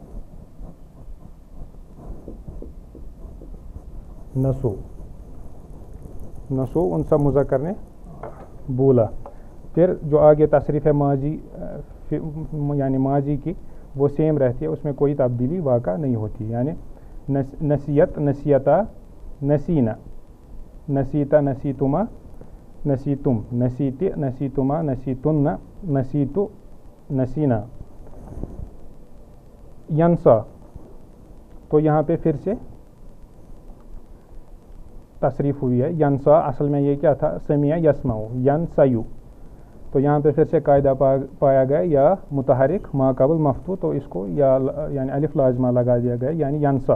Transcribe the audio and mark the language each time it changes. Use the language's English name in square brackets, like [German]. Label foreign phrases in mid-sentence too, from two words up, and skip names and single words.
[Arabic] نسو نسو [Urdu] ان سب مذکر نے بولا. پھر جو آگے تصریف ہے ماضی یعنی ماضی کی وہ سیم رہتی ہے، اس میں کوئی تبدیلی واقع نہیں ہوتی. [Arabic] یعنی نسیت نسیتا نسینا، نسیتا نسیتما نسیتم، نسیت نسیتما نسیتن نسیتو نسینا. [Urdu] ینسا تو یہاں پہ پھر سے تصریف ہوئی ہے. ینسا اصل میں یہ کیا تھا [Arabic] سمیع یسمع ینسیو، [Urdu] تو یہاں پہ پھر سے قاعدہ پایا گیا [Arabic] یا متحرک ما قبل مفتوح، [Urdu] تو اس کو یا یعنی الف لازمہ لگا دیا گیا یعنی ینسا.